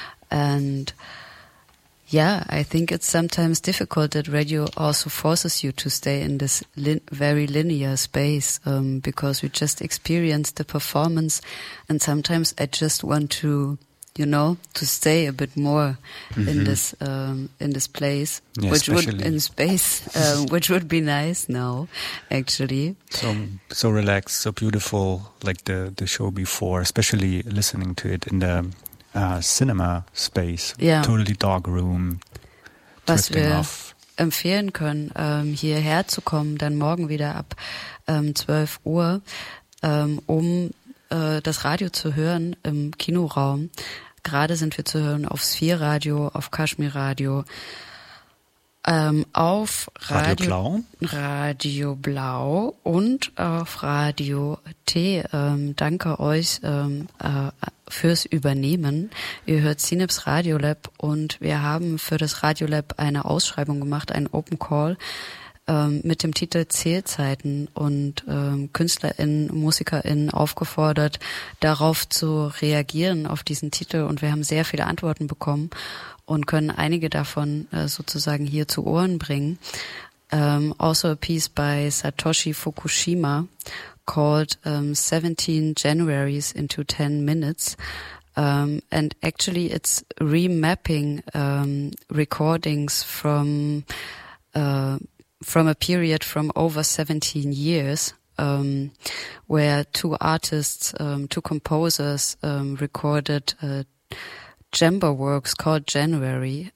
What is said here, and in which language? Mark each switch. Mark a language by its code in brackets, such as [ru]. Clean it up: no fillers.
[en] And yeah, I think it's sometimes difficult that radio also forces you to stay in this very linear space because we just experience the performance and sometimes I just want to, you know, to stay a bit more in this place, yeah, which would in space, which would be nice now, actually. So relaxed, so beautiful, like the show before, especially listening to it in the cinema space, yeah. Totally dark room. [de] Was wir empfehlen können, hierher zu kommen, dann morgen wieder ab 12 Uhr, das Radio zu hören im Kinoraum. Gerade sind wir zu hören auf Sphere Radio, auf Kashmir Radio, auf Radio Blau und auf Radio T. Danke euch fürs Übernehmen. Ihr hört Synapse Radio Lab und wir haben für das Radio Lab eine Ausschreibung gemacht, einen Open Call mit dem Titel Zählzeiten und KünstlerInnen, MusikerInnen aufgefordert, darauf zu reagieren, auf diesen Titel. Und wir haben sehr viele Antworten bekommen und können einige davon sozusagen hier zu Ohren bringen. [en] Also a piece by Satoshi Fukushima called 17 Januarys into 10 Minutes. And actually it's remapping recordings from a period from over 17 years where two artists, two composers recorded djembe works called January.